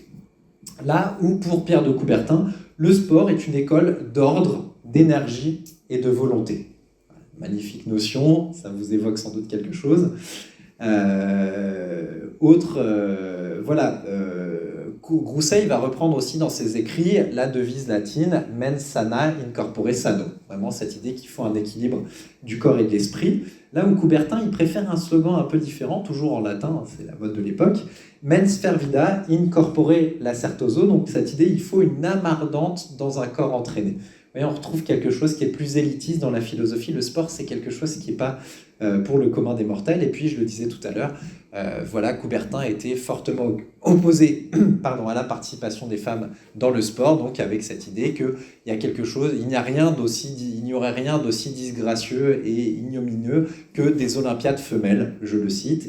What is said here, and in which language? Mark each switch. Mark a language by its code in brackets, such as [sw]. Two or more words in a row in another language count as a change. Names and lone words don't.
[fr] Là où, pour Pierre de Coubertin, le sport est une école d'ordre, d'énergie et de volonté. Magnifique notion, ça vous évoque sans doute quelque chose. Grousset va reprendre aussi dans ses écrits la devise latine « [la] mens sana in corpore sano », [fr] vraiment cette idée qu'il faut un équilibre du corps et de l'esprit. Là où Coubertin, il préfère un slogan un peu différent, toujours en latin, c'est la mode de l'époque, « [la] mens fervida in corpore lacertoso », [fr] donc cette idée, il faut une âme ardente dans un corps entraîné. Vous voyez, on retrouve quelque chose qui est plus élitiste dans la philosophie. Le sport, c'est quelque chose qui n'est pas pour le commun des mortels. Et puis, je le disais tout à l'heure, Coubertin était fortement opposé à la participation des femmes dans le sport, donc avec cette idée qu'il y a quelque chose, il n'y aurait rien d'aussi disgracieux et ignominieux que des Olympiades femelles, je le cite.